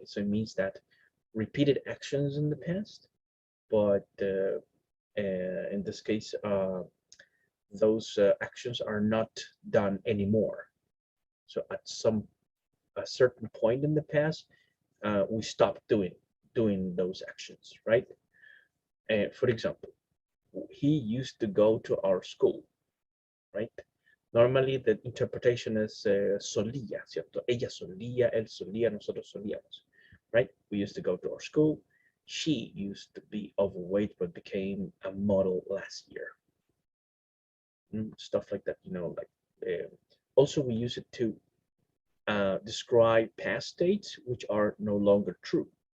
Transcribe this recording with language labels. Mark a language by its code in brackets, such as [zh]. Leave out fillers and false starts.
[en] So it means that repeated actions in the past, but in this case, those actions are not done anymore. So at a certain point in the past, we stopped doing those actions, right? For example, he used to go to our school, right? Normally the interpretation is solía, [es] ¿cierto? Ella solía, él solía, nosotros solíamos, [en] right? We used to go to our school. She used to be overweight but became a model last year. Stuff like that, like also we use it to describe past states which are no longer true.